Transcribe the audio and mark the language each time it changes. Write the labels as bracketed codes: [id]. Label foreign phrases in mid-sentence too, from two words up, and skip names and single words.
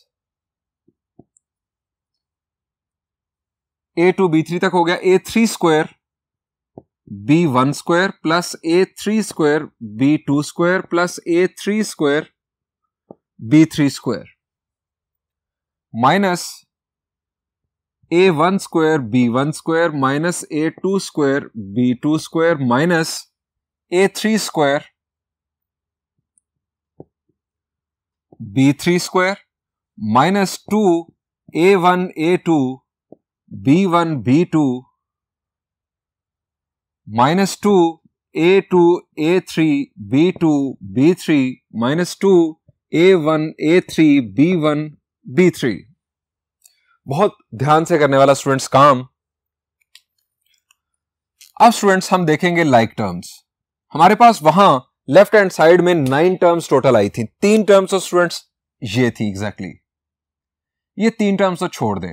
[en] A2 B3 [hi] तक हो गया, [en] A3 square B1 square plus A3 square B2 square plus A3 square B3 square minus A1 square B1 square minus A2 square B2 square minus A3 square B3 square minus 2 A1 A2 B1 B2 minus 2 A2 A3 B2 B3 minus 2 A1 A3 B1 B3. [hi] बहुत ध्यान से करने वाला स्टूडेंट्स काम। अब स्टूडेंट्स हम देखेंगे [en] like terms. [hi] हमारे पास वहां [en] left hand side [hi] में 9 [en] terms total [hi] आई थी। 3 टर्म्स तो स्टूडेंट्स ये थी एग्जैक्टली, ये 3 टर्म्स तो छोड़ दें।